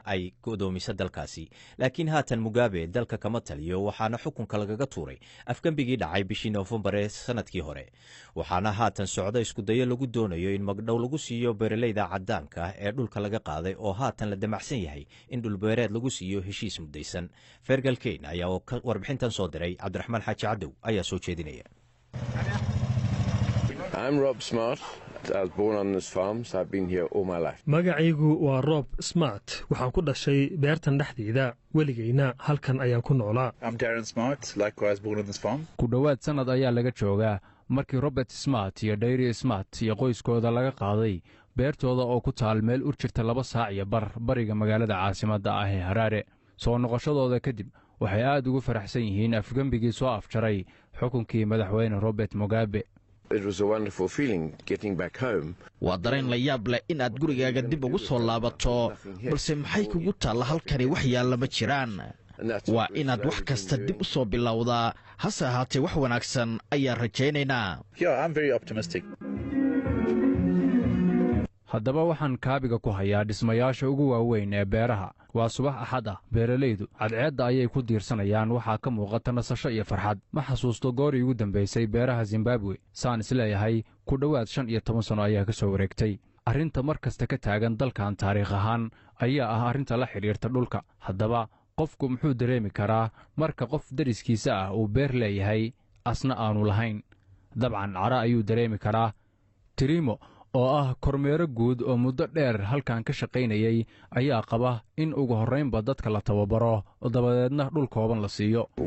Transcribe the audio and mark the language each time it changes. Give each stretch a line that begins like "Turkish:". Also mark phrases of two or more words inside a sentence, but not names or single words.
Somali: ay godoomiso dalkaasi laakiin haatan mugabe dalka kama taliyo waxaana xukunka lagaga tuuray afgembigii dhacay bishii Noofembar ee sannadkii hore waxaana haatan socda isku dayo lagu doonayo in magdhow lagu siiyo beeraleyda caddaanka ee dhulka laga qaaday oo haatan la damacsan yahay in dhulbeereed lagu siiyo heshiis mudaysan Fergal Kane ayaa warbixintan soo diray Cabdiraxmaan Xaaji Cadow ayaa soo jeedinaya
English: I'm Rob Smart. I was born on this farm, so I've been here all my life.
Somali: Magacaygu waa Rob Smart. Waxaan ku dhashay beertan dhexdeeda. Weligayna halkan ayaan ku noolaa.
English: I'm Darren Smart, likewise born on this farm.
Somali: Ku dhawaad sanad ayaa laga joogaa markii Robert Smart iyo Dairy Smart iyo qoyskooda laga qaaday beertooda oo ku taal meel u jirta 2 saac iyo bariga magaalada caasimadda ah ee Harare. Soo noqoshadooda kadib waxay aad ugu faraxsan yihiin afgembigii soo afjaray xukunkii madaxweyne Robert Mugabe.
English: It was a wonderful feeling getting back home.
Somali: Waa dareen la yaab leh in aad gurigaaga dib ugu soo laabato balse maxay kugu taala halkani wax yaalla ma jiraan waa inaad wax kasta dib u soo bilowdaa hase ahaatee wax wanaagsan ayaan rajaynaynaa.
English: Yeah, I'm very optimistic.
Somali: haddaba waxaan kaabiga ku hayaa dhismayaasha ugu waaweyn ee beeraha waa subax axad ah beeralaydu cadceedda ayay ku diirsanayaan waxaa ka muuqata nasasho iyo farxad ma xasuusto goorii ugu dambaysay beeraha Zimbabwe saan isleeyahay ku dhowaad 15 sano ayaa ka soo wareegtay arrinta mar kasta ka taagan dalkan taariikh ahaan ayaa ah arrinta la xiriirta dhulka haddaba qofku muxuu dareemi karaa marka qof dariskiisa ah uu beer leeyahay asna aanu lahayn dabcan cara ayuu dareemi karaa Tirimo oo ah kormeero guud oo muddo dheer halkan ka shaqaynayay ayaa qaba in ugu horreynba dadka la tababaro oo dabadeedna dhul kooban la siiyo.